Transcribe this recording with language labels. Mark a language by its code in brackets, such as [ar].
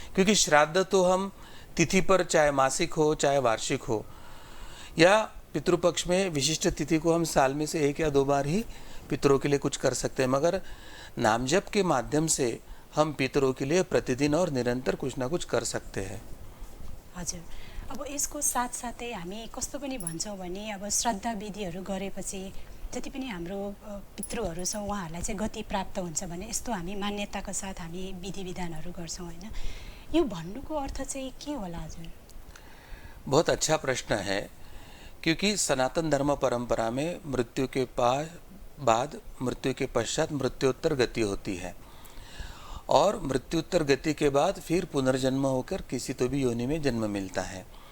[hi] क्योंकि श्राद्ध तो हम तिथि पर, चाहे मासिक हो चाहे वार्षिक हो, या पितृपक्ष में विशिष्ट तिथि को हम साल में से 1 या 2 बार ही पितरों के लिए कुछ कर सकते हैं, मगर नाम जप के माध्यम से हम पितरों के लिए प्रतिदिन और निरंतर कुछ ना कुछ कर सकते हैं। [ne] हजुर, अब यसको साथसाथै हामी कस्तो पनि भन्छौँ भने अब श्रद्धा विधिहरू गरेपछि जति पनि हाम्रो पितृहरू छ उहाँहरूलाई चाहिँ गति प्राप्त हुन्छ भने यस्तो हामी मान्यताका साथ हामी विधि विधानहरू गर्छौँ होइन। यो भन्नुको अर्थ चाहिँ के होला हजुर? [hi] बहुत अच्छा प्रश्न है, क्योंकि सनातन धर्म परंपरा में मृत्यु के बाद, मृत्यु के पश्चात मृत्योत्तर गति होती है, और मृत्योत्तर गति के बाद फिर पुनर्जन्म होकर किसी तो भी योनि में जन्म मिलता है।